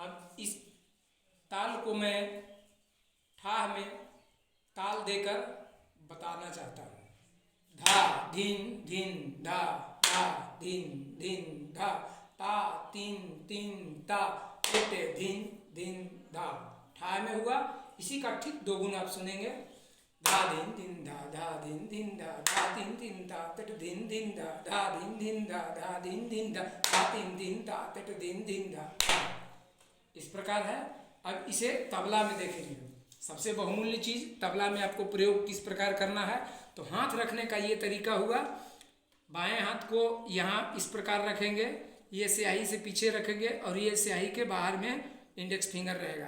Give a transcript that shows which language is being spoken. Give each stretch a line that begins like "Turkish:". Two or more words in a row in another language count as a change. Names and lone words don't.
Hindi: अब इस ताल को मैं ठा में ताल देकर बताना चाहता हूँ। धा धीन धीन धा, धा धीन धीन धा, ता तीन तीन ता, टे धीन धीन धा। ठा में हुआ, इसी का ठीक 2 गुना आप सुनेंगे। धा धीन धीन धा, धा धीन धीन धा, धा तीन तीन धा, तट धीन धीन धा, धा धीन धीन धा, धा धीन धीन धा, धा तीन तीन धा, तट धीन धीन धा। इस प्रकार है। अब इसे तबला में देखेंगे। सबसे बहुमूल्य चीज तबला में आपको प्रयोग किस प्रकार करना है। तो हाथ रखने का ये तरीका हुआ, बाएं हाथ को यहाँ इस प्रकार रखेंगे, ये स्याही से पीछे रखेंगे और ये स्याही के बाहर में
English: index finger
Hindi: रहेगा।